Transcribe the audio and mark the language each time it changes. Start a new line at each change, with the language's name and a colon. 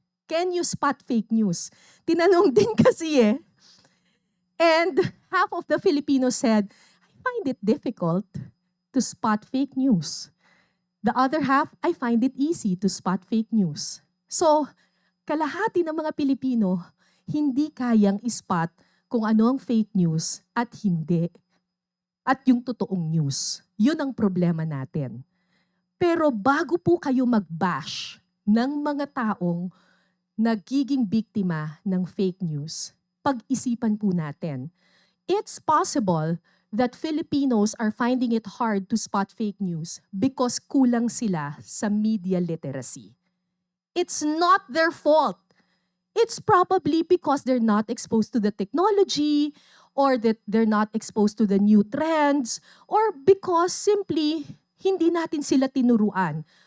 English: Can you spot fake news?
Filipino: Tinanong din kasi eh.
English: And half of the Filipinos said, I find it difficult to spot fake news. The other half, I find it easy to spot fake news.
Filipino: So, kalahati ng mga Pilipino, hindi kayang ispot kung ano ang fake news at hindi. At yung totoong news. Yun ang problema natin. Pero bago po kayo mag-bash ng mga taong nagiging biktima ng fake news, pag-isipan po natin.
English: It's possible that Filipinos are finding it hard to spot fake news because
Filipino: kulang sila sa
English: media literacy. It's not their fault. It's probably because they're not exposed to the technology or that they're not exposed to the new trends or because simply
Filipino: hindi natin sila tinuruan.